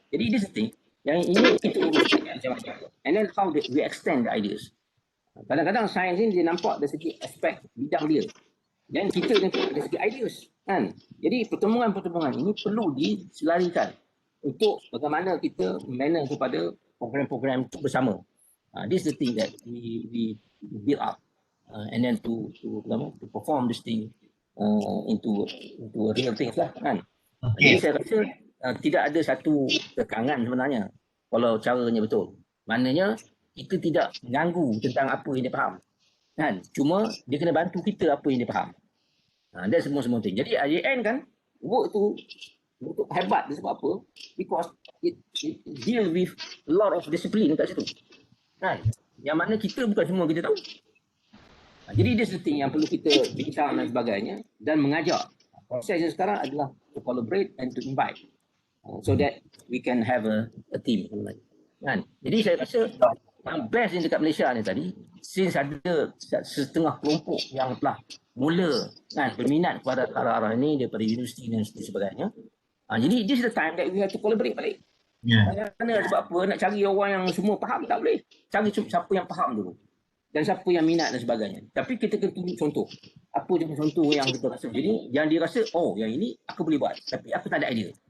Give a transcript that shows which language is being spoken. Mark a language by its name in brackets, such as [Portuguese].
[English] Jadi this thing, [Malay] yang ini kita uruskan macam-macam. [English] And then how we extend the ideas. [Malay] Kadang-kadang sains ni dia nampak dari segi aspek bidang dia. Dan kita nampak dari segi ideas. Kan? Jadi pertemuan-pertemuan ini perlu diselarikan untuk bagaimana kita manage kepada program-program itu bersama. [English] This is the thing that we build up and then to perform this thing into a real thing lah kan. [Malay] Jadi saya rasa tidak ada satu tekangan sebenarnya kalau caranya betul. Maknanya kita tidak mengganggu tentang apa yang dia faham. Kan? Cuma dia kena bantu kita apa yang dia faham. That's semua thing. Jadi [English] at the end [Malay] kan work tu hebat sebab apa? [English] Because it deal with a lot of discipline [Malay] kat situ. [English] Kan? [Malay] Yang mana kita bukan semua kita tahu. Jadi dia thing yang perlu kita bincang dan sebagainya dan mengajak. Proses yang sekarang adalah [English] to collaborate and to invite so that we can have a team. Kan? [Malay] Jadi saya rasa yang best yang dekat Malaysia ni tadi, since ada setengah kelompok yang telah mula kan berminat kepada arah-arah ini daripada universiti dan sebagainya. [English] Jadi this is the time that we have to collaborate balik. [Malay] Kerana sebab apa nak cari orang yang semua faham tak boleh. Cari siapa yang faham dulu. Dan siapa yang minat dan sebagainya. Tapi kita kena tunjuk contoh. Apa je contoh yang kita rasa. Jadi yang dia rasa, oh yang ini aku boleh buat. Tapi aku tak ada idea.